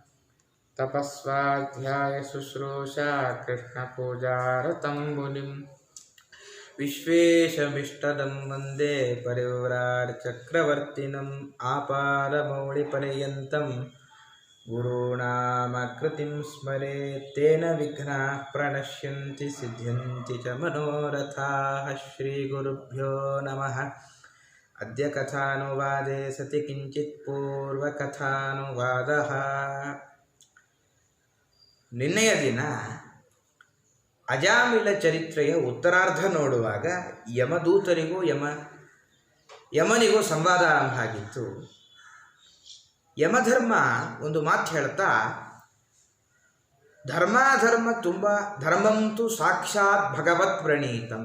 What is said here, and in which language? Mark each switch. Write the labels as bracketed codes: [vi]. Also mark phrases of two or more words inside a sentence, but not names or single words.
[sa] तपस्वाध्यायशुश्रूषा कृष्णपूजारतं मुनिम् विश्वेशमिष्टदं वन्दे परिव्राट्चक्रवर्तिनम् आपादमौलिपर्यन्तं गुरूणामाकृतिं स्मरेत् तेन विघ्नाः प्रणश्यन्ति सिद्ध्यन्ति च मनोरथाः श्रीगुरुभ्यो नमः। अद्य कथानुवादे सति किञ्चित् पूर्वकथानुवादः। [kn] ನಿನ್ನೆಯ ದಿನ ಅಜಾಮಿಳ ಚರಿತ್ರೆಯ ಉತ್ತರಾರ್ಧ ನೋಡುವಾಗ ಯಮದೂತರಿಗೂ ಯಮನಿಗೂ ಸಂವಾದ ಆರಂಭ ಆಗಿತ್ತು. ಯಮಧರ್ಮ ಒಂದು ಮಾತು ಹೇಳ್ತಾ, ಧರ್ಮಾಧರ್ಮ ತುಂಬ [sa] ಧರ್ಮಂತು ಸಾಕ್ಷಾತ್ ಭಗವತ್ ಪ್ರಣೀತಂ.